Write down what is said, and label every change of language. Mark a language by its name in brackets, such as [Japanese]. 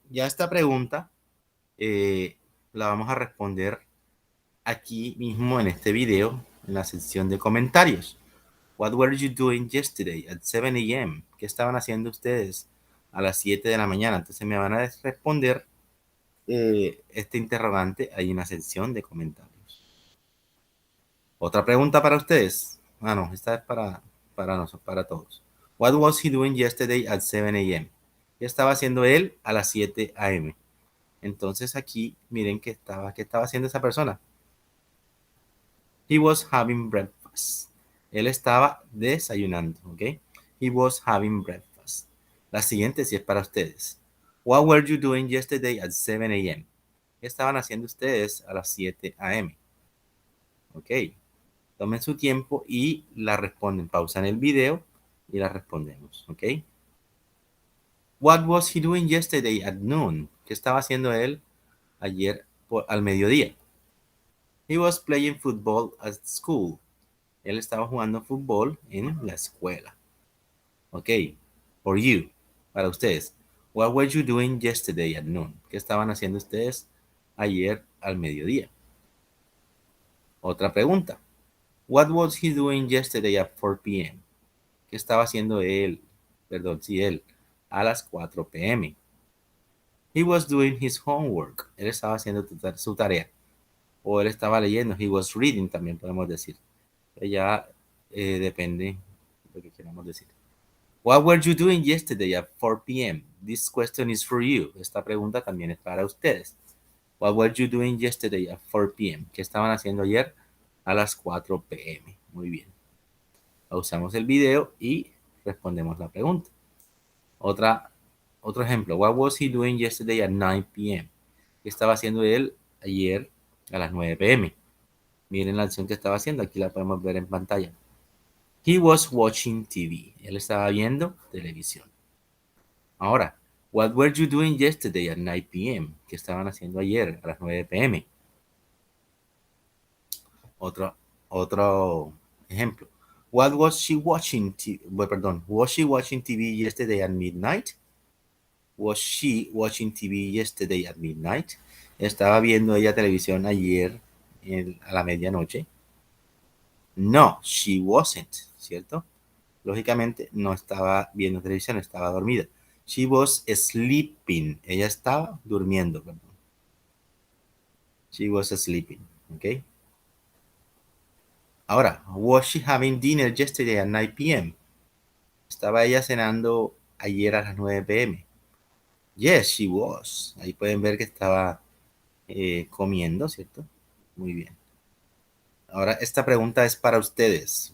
[Spanish] Ya esta pregunta la vamos a responder aquí mismo en este video, en la sección de comentarios. [English] What were you doing yesterday at 7 a.m.? [Spanish] ¿Qué estaban haciendo ustedes a las 7 de la mañana? Entonces me van a responder este interrogante ahí en la sección de comentarios. Otra pregunta para ustedes. No, esta es para nosotros, para todos. [English] What was he doing yesterday at 7 a.m.? [Spanish] ¿Qué estaba haciendo él a las 7 a.m.? Entonces aquí miren qué estaba haciendo esa persona. [English] He was having breakfast. [Spanish] Él estaba desayunando, ¿ok? [English] He was having breakfast. [Spanish] La siguiente sí es para ustedes. [English] What were you doing yesterday at 7 a.m.? [Spanish] ¿Qué estaban haciendo ustedes a las 7 a.m.? Ok. Tomen su tiempo y la responden. Pausan el video y la respondemos, ¿ok? [English] What was he doing yesterday at noon? [Spanish] ¿Qué estaba haciendo él ayer al mediodía? [English] He was playing football at school. [Spanish] Él estaba jugando fútbol en la escuela. [English] Ok. For you. [Spanish] Para ustedes. [English] What were you doing yesterday at noon? [Spanish] ¿Qué estaban haciendo ustedes ayer al mediodía? Otra pregunta. [English] What was he doing yesterday at 4 p.m.? [Spanish] ¿Qué estaba haciendo él? Perdón, sí, él. A las 4 p.m. [English] He was doing his homework. [Spanish] Él estaba haciendo su tarea. O él estaba leyendo. [English] He was reading, [Spanish] también podemos decir. Ya depende de lo que queramos decir. [English] What were you doing yesterday at 4 p.m.? This question is for you. [Spanish] Esta pregunta también es para ustedes. [English] What were you doing yesterday at 4 p.m.? [Spanish] ¿Qué estaban haciendo ayer a las 4 p.m.? Muy bien. Pausamos el video y respondemos la pregunta. Otro ejemplo. [English] What was he doing yesterday at 9 p.m.? [Spanish] ¿Qué estaba haciendo él ayer a las 9 p.m.? Miren la acción que estaba haciendo. Aquí la podemos ver en pantalla. [English] He was watching TV. [Spanish] Él estaba viendo televisión. [English] Ahora, what were you doing yesterday at 9 p.m.? [Spanish] ¿Qué estaban haciendo ayer a las 9 p.m.? Otro ejemplo. [English] What was she watching? Was she watching TV yesterday at midnight? Was she watching TV yesterday at midnight? [Spanish] ¿Estaba viendo ella televisión ayer a la medianoche? [English] No, she wasn't, [Spanish] ¿cierto? Lógicamente no estaba viendo televisión, estaba dormida. [English] She was sleeping. [Spanish] Ella estaba durmiendo, perdón. [English] She was sleeping, ¿ok? Ahora, was she having dinner yesterday at 9 p.m.? [Spanish] ¿Estaba ella cenando ayer a las 9 p.m.? [English] Yes, she was. [Spanish] Ahí pueden ver que estaba comiendo, ¿cierto? Muy bien. Ahora esta pregunta es para ustedes.